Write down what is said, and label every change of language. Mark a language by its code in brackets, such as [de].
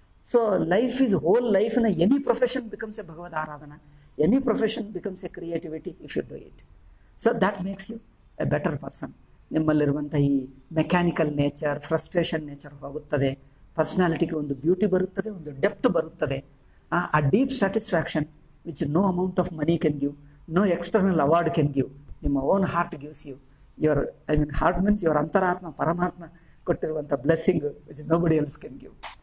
[en] So life is whole ಲೈಫ್ನ any profession becomes a ಭಗವದ್ ಆರಾಧನಾ, any profession becomes a creativity if you do it. So that makes you a better person. [kn] ನಿಮ್ಮಲ್ಲಿರುವಂಥ ಈ mechanical nature, frustration nature ಹೋಗುತ್ತದೆ, ಪರ್ಸನಾಲಿಟಿಗೆ ಒಂದು beauty ಬರುತ್ತದೆ, ಒಂದು depth ಬರುತ್ತದೆ. [en] a deep satisfaction which no amount of money can give, no external award can give. ನಿಮ್ಮ own heart gives you your, I mean heart means your ಅಂತರಾತ್ಮ, [kn] ಪರಮಾತ್ಮ ಕೊಟ್ಟಿರುವಂಥ [en] Blessing which nobody else can give.